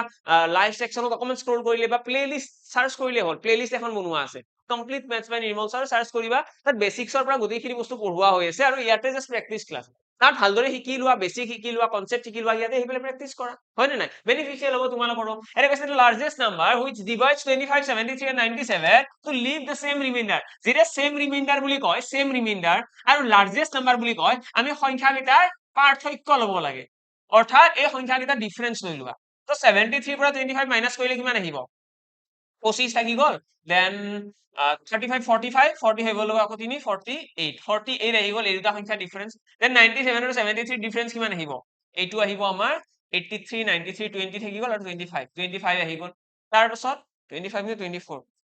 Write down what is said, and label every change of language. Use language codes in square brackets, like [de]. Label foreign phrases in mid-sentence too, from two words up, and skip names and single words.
[as] লাইভ সেকশনত অকমান স্ক্ৰল কৰিলে বা প্লেলিষ্ট সাৰ্চ কৰিলে হ'ল প্লেলিষ্ট এখন বনোৱা আছে [en] complete maths by [as] নিৰ্মল ছাৰ সাৰ্চ কৰিবা তাত বেসিক্সৰ পৰা গোটেইখিনি বস্তু পঢ়োৱা হৈ আছে আৰু ইয়াতে [en] just practice class [as] তাত ভালদৰে শিকি লোৱা বেসিক শিকি লোৱা কনসেপ্ট শিকি লোৱা ইয়াতে সেইবিলাক প্ৰেক্টিস কৰা হয় নে নাই বেনিফিচিয়েল হ'ব তোমালোকৰ এটা কৈছে [en] largest number which divides 25 73 and 97 to leave the same remainder যেতিয়া same remainder [as] বুলি কয় [en] same remainder আৰু largest number [as] বুলি কয় আমি সংখ্যাকেইটাৰ পাৰ্থক্য ল'ব লাগে অৰ্থাৎ এই সংখ্যাকেইটাৰ ডিফাৰেন্স লৈ লোৱা তো 73 পৰা 25 মাইনাস কৰিলে কিমান আহিব 25 থাকি গ'ল দেন 35 45 40 হৈ গ'ল আকৌ 3 48 48 আহি গ'ল এই দুটা সংখ্যা ডিফাৰেন্স দেন 97 আৰু 73 ডিফাৰেন্স কিমান আহিব এইটো আহিব আমাৰ 83 93 20 থাকি গ'ল আৰু 25 25 আহি গ'ল তাৰ পাছত 25 নে 24